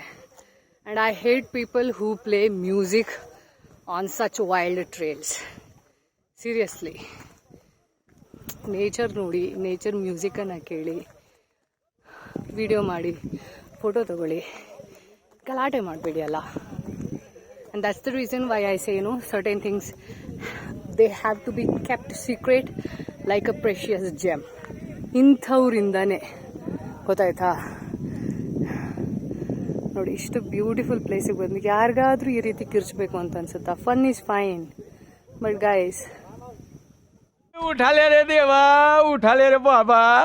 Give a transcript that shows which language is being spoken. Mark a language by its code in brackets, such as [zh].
[en] And I hate people who play music on such wild trails. [kn] Seriously, nature ನೋಡಿ, nature ಮ್ಯೂಸಿಕನ್ನು ಕೇಳಿ, video ಮಾಡಿ, photo ತಗೊಳ್ಳಿ, ಗಲಾಟೆ ಮಾಡಬೇಡಿ ಅಲ್ಲ. [en] And that's the reason why I say, certain things, they have to be kept secret like a precious gem. [kn] ಇಂಥವ್ರಿಂದಾನೆ ಗೊತ್ತಾಯ್ತಾ. ನೋಡಿ, ಇಷ್ಟು ಬ್ಯೂಟಿಫುಲ್ ಪ್ಲೇಸಿಗೆ ಬಂದು ಯಾರಿಗಾದ್ರೂ ಈ ರೀತಿ ಕಿರ್ಚಬೇಕು ಅಂತ ಅನ್ಸುತ್ತಾ? [en] fun is fine, but guys, [hi] ಉಠಾಲೆ ರೇ ದೇವಾ, ಉಠಾಲೆ ರೇ ಬಾಬಾ.